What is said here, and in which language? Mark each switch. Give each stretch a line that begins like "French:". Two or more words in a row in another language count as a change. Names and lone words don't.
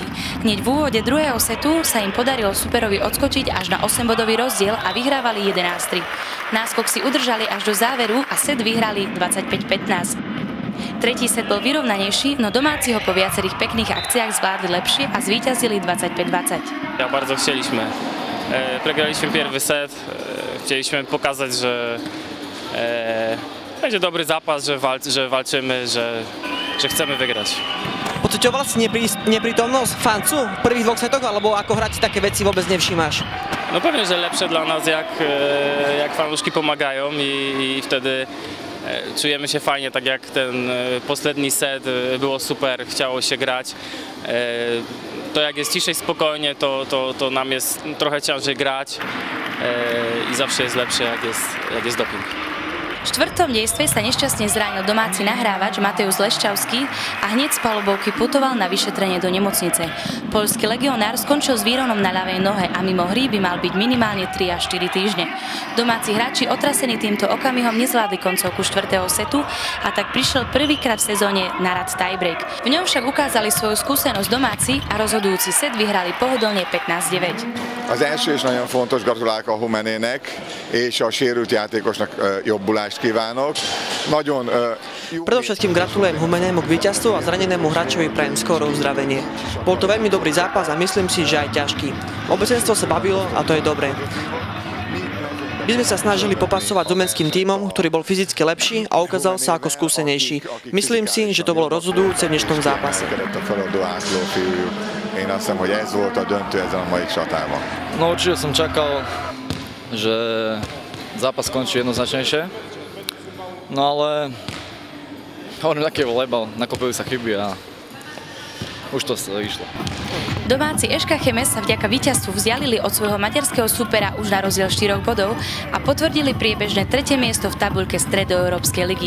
Slovak: Hneď v úvode druhého setu sa im podarilo superovi odskočiť až na 8-bodový rozdiel a vyhrávali 11-3. Náskok si udržali až do záveru a set vyhrali 25-15. Tretí set bol vyrovnanejší, no domáci ho po viacerých pekných akciách zvládli lepšie a zvíťazili 25-20.
Polish: Bardzo chcieliśmy. Przegraliśmy pierwszy set. Chcieliśmy pokazać, że będzie dobry zapas, że walczymy, że chcemy wygrać.
Slovak: Pociťoval si neprítomnosť fancu v prvých dvoch setoch, alebo ako hráči také veci vôbec nevšímaš?
Polish: No pewnie, że lepsze dla nas, jak fanuszki pomagają i wtedy czujemy się fajnie, tak jak ten poprzedni set, było super, chciało się grać. To jak jest ciszej, spokojnie, to nam jest trochę ciężej grać i zawsze jest lepsze, jak jest doping.
Slovak: V štvrtom dejstve sa nešťastne zranil domáci nahrávač Mateusz Leščavský a hneď z palubovky putoval na vyšetrenie do nemocnice. Poľský legionár skončil s výronom na ľavej nohe a mimo hry by mal byť minimálne 3 až 4 týždne. Domáci hráči otrasení týmto okamihom nezvládli koncovku štvrtého setu a tak prišiel prvýkrát v sezóne na rad tiebreak. V ňom však ukázali svoju skúsenosť domáci a rozhodujúci set vyhrali pohodlne 15-9.
Hungarian: Az első is nagyon fontos, gratulálok a Humennének és a sérült játékosnak jobbulást kívánok.
Slovak: Predovšetkým gratulujem Humennému k víťazstvu a zranenému hráčovi prajem skoro uzdravenie. Bol to veľmi dobrý zápas a myslím si, že aj ťažký. Obecenstvo sa bavilo a to je dobré. My sme sa snažili popasovať s humenským tímom, ktorý bol fyzicky lepší a ukázal sa ako skúsenejší. Myslím si, že to bolo rozhodujúce v dnešnom zápase.
Hungarian: Én azt hiszem, hogy ez volt a döntő ezen a mai csatában.
Slovak: No určite som čakal, že zápas skončí jednoznačnejšie. No ale hovorím, taký volejbal, nakopili sa chyby a už to vyšlo. Domáci Eška Chemes sa vďaka víťazstvu vzdialili od svojho maďarského supera už na rozdiel 4 bodov a potvrdili priebežné tretie miesto v tabuľke Stredoeurópskej ligy.